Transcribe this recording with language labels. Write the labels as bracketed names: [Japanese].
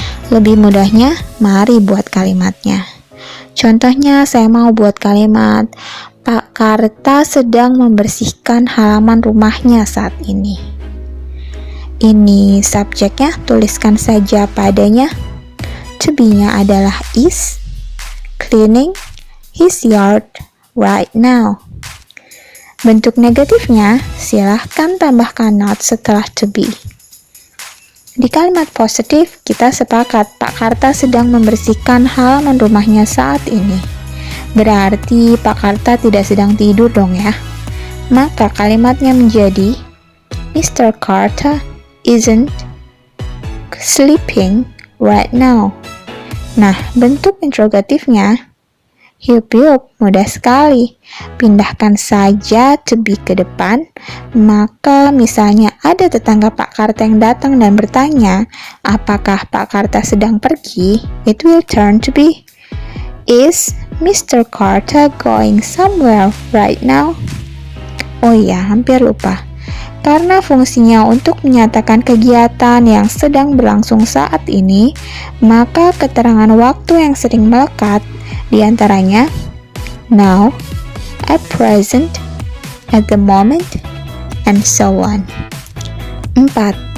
[Indonesian] Lebih mudahnya, mari buat kalimatnya. Contohnya, saya mau buat kalimat, Pak Karta sedang membersihkan halaman rumahnya saat ini. Ini subjeknya, tuliskan saja padanya. [English] To be-nya [Indonesian] adalah [English] is, cleaning his yard right now. [Indonesian] Bentuk negatifnya, silahkan tambahkan not setelah to be. Di kalimat positif, kita sepakat Pak Karta sedang membersihkan halaman rumahnya saat ini. Berarti Pak Karta tidak sedang tidur dong ya. Maka kalimatnya menjadi Mr. [English] Karta isn't sleeping right now. [Indonesian] Nah, bentuk interrogatifnya, yup, mudah sekali. Pindahkan saja to be ke depan. Maka misalnya ada tetangga Pak Karta yang datang dan bertanya, apakah Pak Karta sedang pergi? [English] It will turn to be, is Mr. Karta going somewhere right now? [Indonesian] Oh iya, hampir lupa. Karena fungsinya untuk menyatakan kegiatan yang sedang berlangsung saat ini, maka keterangan waktu yang sering melekat diantaranya [English] now, at present, at the moment, and so on. [Indonesian] 4.